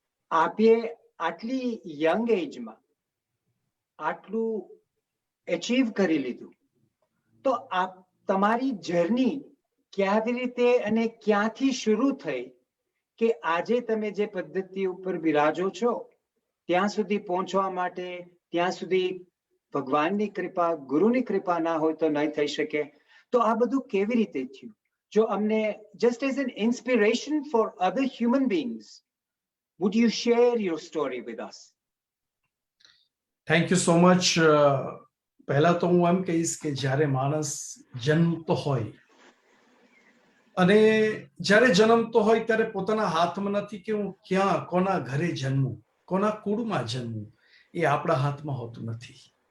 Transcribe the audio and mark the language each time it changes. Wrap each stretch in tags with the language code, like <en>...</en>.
<gu>આપે આટલી યંગ એજમાં આટલું અચીવ કરી લીધું, તો આપ તમારી જર્ની કેવી રીતે અને ક્યાંથી શરૂ થઈ કે આજે તમે જે પદ્ધતિ ઉપર બિરાજો છો ત્યાં સુધી પહોંચવા માટે, ત્યાં સુધી ભગવાનની કૃપા, ગુરુની કૃપા ના હોય તો નહીં થઈ શકે. તો આ બધું કેવી રીતે થયું? જો અમને</gu> <en>just as an inspiration for other human beings, would you share your story with us? Thank you so much.</en> <gu>પહેલા તો હું એમ કહીશ કે જ્યારે માણસ જન્મતો હોય અને જ્યારે જન્મતો હોય ત્યારે પોતાના હાથમાં નથી કે હું ક્યાં કોના ઘરે જન્મું, કોના કુળમાં જન્મું, એ આપણા હાથમાં હોતું નથી.</gu>